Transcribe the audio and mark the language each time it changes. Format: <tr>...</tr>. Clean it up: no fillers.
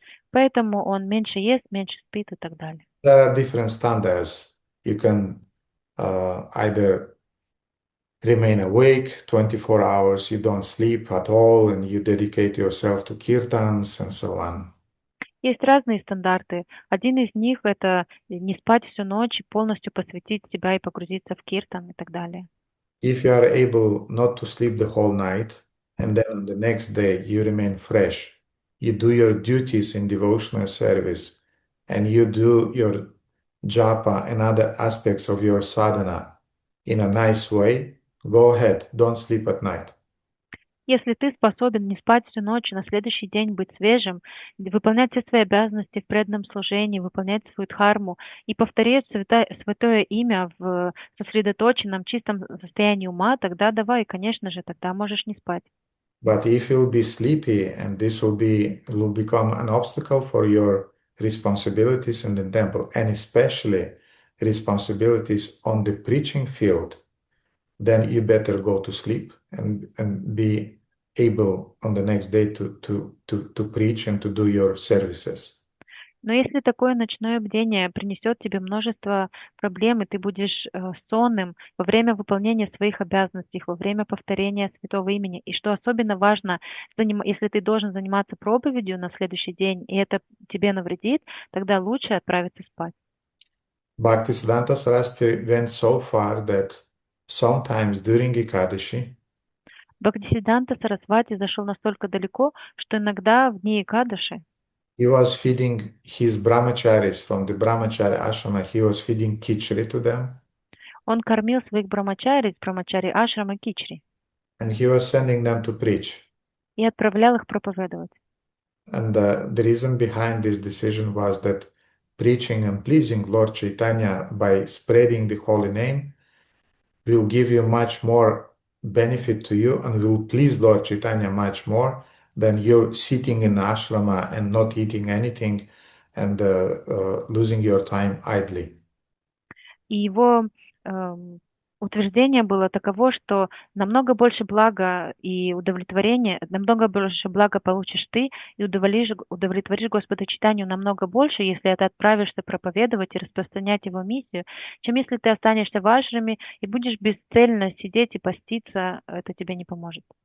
<ru>Поэтому он меньше ест, меньше спит и так далее.</ru> <en>There are different standards. You can either remain awake 24 hours, you don't sleep at all, and you dedicate yourself to kirtans and so on.</en> <ru>Есть разные стандарты. Один из них – это не спать всю ночь, полностью посвятить себя и погрузиться в киртан и так далее.</ru> <en>If you are able not to sleep the whole night, and then on the next day you remain fresh, you do your duties in devotional service, and you do your japa and other aspects of your sadhana in a nice way, go ahead, don't sleep at night.</en> <ru>Если ты способен не спать всю ночь, на следующий день быть свежим, выполнять все свои обязанности в преданном служении, выполнять свою дхарму и повторять святое имя в сосредоточенном, чистом состоянии ума, тогда давай, конечно же, тогда можешь не спать.</ru> <en>But if you'll be sleepy and this will become an obstacle for your responsibilities in the temple, and especially responsibilities on the preaching field, then you better go to sleep and be able on the next day to preach and to do your services.</en> <ru>Но если такое ночное бдение принесет тебе множество проблем, и ты будешь сонным во время выполнения своих обязанностей, во время повторения святого имени, и что особенно важно, если ты должен заниматься проповедью на следующий день, и это тебе навредит, тогда лучше отправиться спать.</ru> <en>Bhaktisiddhanta Saraswati went so far that sometimes during Ekadashi,</en> <ru>Бхактисиддханта Сарасвати зашел настолько далеко, что иногда в дни Экадаши</ru> <en>he was feeding his brahmacharis from the brahmachari ashrama, he was feeding khichdi to them.</en> <ru>Он кормил своих брамачари, брамачари ашрама кичри.</ru> <en>And he was sending them to preach.</en> <ru>И отправлял их проповедовать.</ru> <en>And the reason behind this decision was that preaching and pleasing Lord Chaitanya by spreading the holy name will give you much more benefit to you and will please Lord Chaitanya much more than you're sitting in ashrama and not eating anything and losing your time idly.</en> <ru>И его утверждение было таково, что намного больше блага и удовлетворения, намного больше блага получишь ты и удовлетворишь Господа Чайтанью намного больше, если ты отправишься проповедовать и распространять его миссию, чем если ты останешься в ашраме и будешь бесцельно сидеть и поститься, это тебе не поможет.</ru>